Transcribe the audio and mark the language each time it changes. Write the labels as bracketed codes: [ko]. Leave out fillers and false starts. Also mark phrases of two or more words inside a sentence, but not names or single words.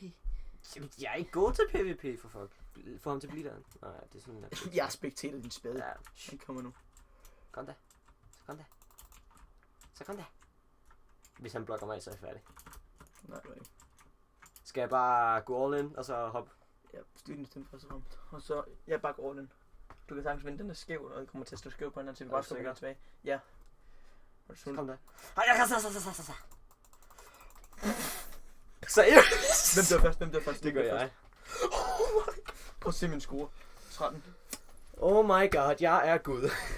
[da] Jamen, jeg er ikke god til PvP, for fuck. Få ham til at blive der. Nej, det er sådan der. Jeg spektater din spade. Ja. Han kommer nu. Kom da. Så kom da. Hvis han blokker mig, så er jeg færdig. Nej, du er ikke. Skal jeg bare gå [en] all in, [da] og så hoppe? Ja, styr din stemme først og fremmest. Og så, jeg bare går [en] all in. [da] Du kan sagtens vinde, den er skæv, og jeg kommer til at stå skæv på den, til vi Er bare du skal sikker? tilbage. Ja. Så kom da. Så. Seriøst? Hvem der først? Det gør jeg. Prøv at se min score. 13. [en] Oh my god, [da] jeg er Gud.